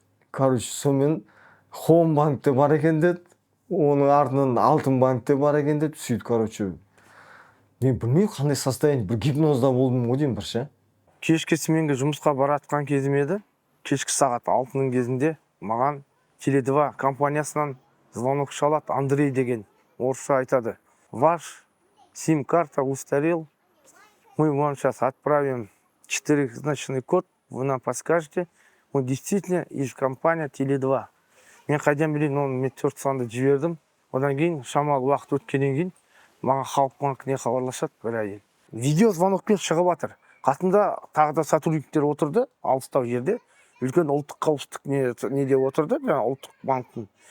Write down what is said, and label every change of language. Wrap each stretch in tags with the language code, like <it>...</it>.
<kk>Короче, сонымен Хоум банкте бар екен деді, оның артынан Алтын банкте бар екен деді, сөйтіп, короче, мен білмеймін қандай состояние, бір гипнозда болдым ғой деймін бір ше. Кешкі сменге жұмысқа баратқан кезім еді, кешкі сағат 6-ның кезінде маған Теле2 компаниясынан звонок шалады, Андрей деген орысша айтады.</kk> <ru>Ваш сим-карта устарел, мы вам сейчас отправим 4-значный код, вы нам подскажете, он действительно из компании Теле2.</ru> <kk>Мен қайдан білейін, оны мен 4 санды жібердім. Одан кейін шамалы уақыт өткеннен кейін маған халық банкіне хабарласады бір әйел. Видео звонокпен шығып жатыр. Қасында тағы да сотрудниктер отырды, алыстау жерде. Үлкен ұлттық қауіпсіздік неде отырды, ұлттық банктың.</kk>